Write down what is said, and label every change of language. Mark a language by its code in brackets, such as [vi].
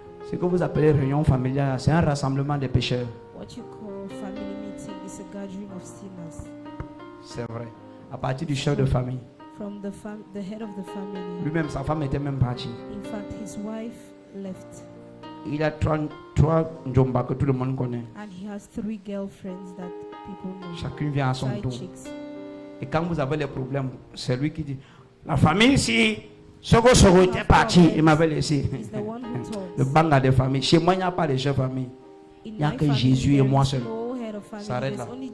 [fr] Ce que vous appelez réunion familiale, c'est un rassemblement des pécheurs. [en] What you call family meeting is a gathering of sinners. [fr] C'est vrai. À partir du chef de famille. [en] From the head of the family. [fr] Lui-même, sa femme était même partie. [en] In fact, his wife left. [fr] Il a trois njomba que tout le monde connaît. [en] And he has 3 girlfriends that people know. [fr] Chacune vient à son [en] Side [fr] tour. [en] chicks. [fr] Et quand vous avez les problèmes, c'est lui qui dit la famille ici, Sogo était parti, il m'avait laissé. Le banga des familles. Chez moi, il n'y a pas de chef famille. Il n'y a que Jésus et moi seul. Ça arrête là.